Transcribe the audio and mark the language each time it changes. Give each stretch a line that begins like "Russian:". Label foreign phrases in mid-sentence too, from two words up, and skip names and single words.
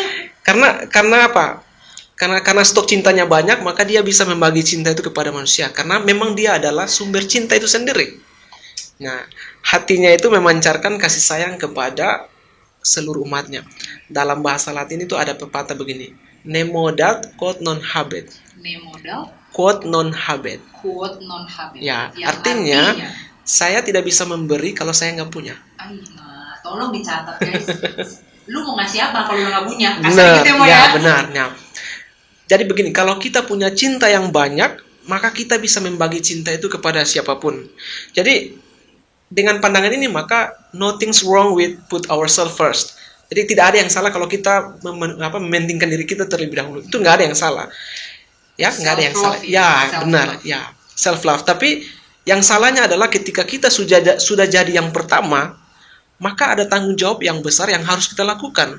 Indonesian: Karena apa? Karena stok cintanya banyak, maka dia bisa membagi cinta itu kepada manusia. Karena memang dia adalah sumber cinta itu sendiri. Nah, hatinya itu memancarkan kasih sayang kepada seluruh umatnya. Dalam bahasa Latin itu ada pepatah begini:
Latin: Nemo dat quod non habet. Nemo dat quod non habet. Quod non habet.
Indonesian: Ya, artinya saya tidak bisa memberi kalau saya nggak punya. Nah, tolong dicatat guys. Lu mau ngasih apa kalau lu nggak punya? Benar, gitu ya, benar. Nah, jadi begini, kalau kita punya cinta yang banyak, maka kita bisa membagi cinta itu kepada siapapun. Jadi dengan pandangan ini maka
English: nothing's wrong with put ourselves first.
Indonesian: Jadi tidak ada yang salah kalau kita mementingkan diri kita terlebih dahulu. Itu nggak ada yang salah. Ya, nggak ada yang salah. Ya, benar. Ya,
English: self love.
Indonesian: Tapi yang salahnya adalah ketika kita sudah jadi yang pertama, maka ada tanggung jawab yang besar yang harus kita lakukan.